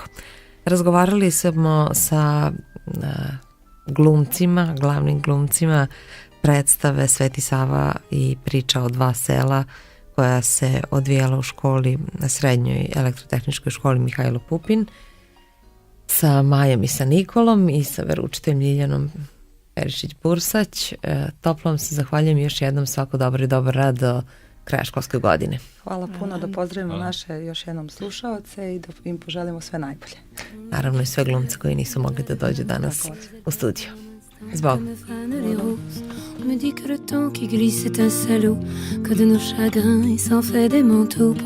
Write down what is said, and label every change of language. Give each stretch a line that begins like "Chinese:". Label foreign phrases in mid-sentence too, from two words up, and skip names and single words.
Serbian: Razgovarali smo sa glumcima, glavnim glumcima predstave Sveti Sava i priča o dva sela koja se odvijala u školi, na srednjoj elektrotehničkoj školi Mihajlo Pupin, sa Majom i sa Nikolom i sa veroučiteljem Ljiljanom Perišić-Bursać. Toplo vam se zahvaljujem još jednom, svako dobro i dobar rad do kraja školske godine. Hvala puno, da pozdravimo naše još jednom slušaoce i da im poželimo sve najbolje. Naravno i sve glumce koji nisu mogli da dođu danas u studiju. Zbog.
French: On me dit que le temps qui glisse est un salaud, que de nos chagrins il s'en fait des manteaux.